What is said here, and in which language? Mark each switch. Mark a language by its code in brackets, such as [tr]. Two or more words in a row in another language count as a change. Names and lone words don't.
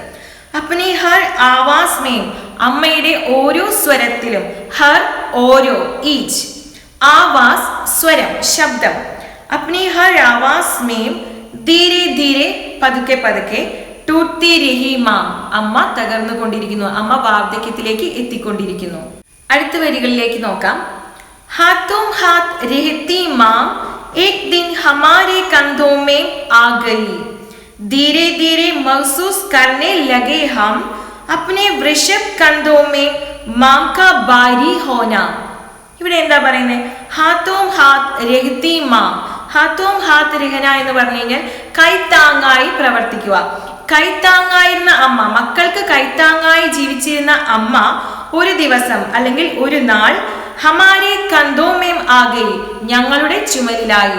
[hi] अपने हर आवाज़ में, [ml] അമ്മയുടെ ഓരോ സ്വരത്തിലും, ഹർ ഓരോ, ഈച്ച്, ആവാസ് സ്വരം ശബ്ദം, [hi] अपने हर आवाज़ में धीरे धीरे [ml] പതുക്കെ പതുക്കെ, [hi] टूटी रही माँ, [ml] അമ്മ തകർന്നുകൊണ്ടിരിക്കുന്നു, അമ്മ വാർദ്ധക്യത്തിലേക്ക് എത്തിക്കൊണ്ടിരിക്കുന്നു. അടുത്ത വരികളിലേക്ക് നോക്കാം. [hi] हाथों हाथ रहती माँ एक दिन हमारे कंधों में आ गई, धीरे धीरे महसूस करने लगे हम अपने वृषभ कंधों में मां का भारी होना. [ml] ഇവിടെ എന്താ പറയുന്നത്? [hi] हाथों हाथ रहती माँ. हाथों हाथ रहना [ml] എന്ന് പറഞ്ഞു കഴിഞ്ഞാൽ കൈത്താങ്ങായി പ്രവർത്തിക്കുക. കൈത്താങ്ങായിരുന്ന അമ്മ, മക്കൾക്ക് കൈത്താങ്ങായി ജീവിച്ചിരുന്ന അമ്മ ഒരു ദിവസം അല്ലെങ്കിൽ ഒരു നാൾ [hi] हमारे कंधोंमें आके, [ml] ഞങ്ങളുടെ ചുമലിലായി.